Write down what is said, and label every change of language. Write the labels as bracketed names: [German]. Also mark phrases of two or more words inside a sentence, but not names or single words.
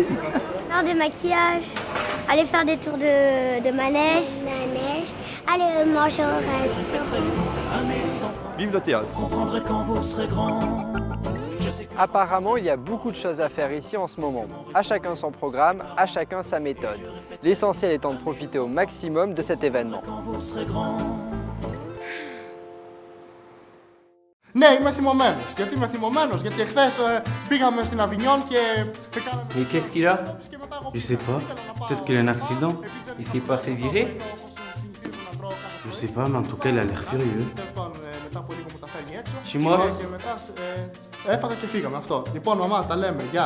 [French] Faire des maquillages, aller faire des tours de manège, aller manger au restaurant. Vive le théâtre. Apparemment, il y a beaucoup de choses à faire ici en ce moment. À chacun son programme, à chacun sa méthode. L'essentiel étant de profiter au maximum de cet événement. [Greek] Ναι, είμαι θυμωμένος. Γιατί είμαι θυμωμένος? Γιατί εχθές πήγαμε στην Αβινιόν και... [French] Mais qu'est-ce qu'il a? Je sais pas. Peut-être qu'il a un accident. Il s'est pas fait virer? Je sais pas, mais en tout cas, il a l'air furieux. Chez moi? [Greek] Έφαγα και φύγαμε, αυτό. Λοιπόν, μαμά, τα λέμε. Γεια.